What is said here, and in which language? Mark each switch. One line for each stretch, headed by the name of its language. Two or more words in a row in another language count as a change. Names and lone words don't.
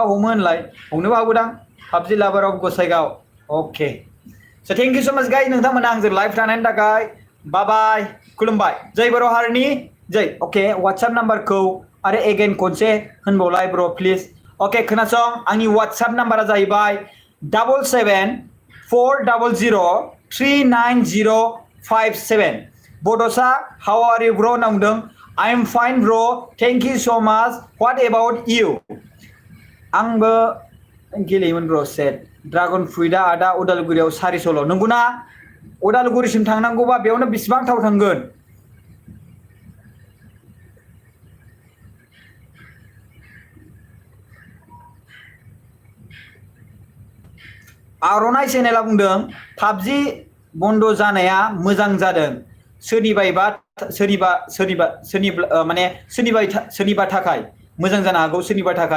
Bodo: हमो होनलाय हमनोबो हागौदां PUBG लाभार अफ गसाइगाव अके स'
English: thank you so much guys
Bodo: नोंथांमोना आंजों लाइभ थानायनि थाखाय बाय बाय खुलुमबाय जय बर' हारिनि जय अके WhatsApp नाम्बारखौ आरो एगेन खनसे होनबावलाय
English: bro please
Bodo: अके खोनासं आंनि WhatsApp नाम्बारा जाहैबाय 7740039057 बड'सा
English: how are you bro
Bodo: होनना बुंदों
English: I am fine bro thank you so much what about you
Bodo: आंबो गेलेयोमोन ब्र सेट
English: dragon fruit
Bodo: आदा उदालगुरियाव 400 नंगौना उदालगुरिसिम थांनांगौबा बेयावनो बेसेबां थाव थांगोन आर'नाइ चेनेला बुंदों PUBG बन्द जानाया मोजां जादों सोरनिबा थाखाय मोजां जानो हागौ सोरनिबा थाखाय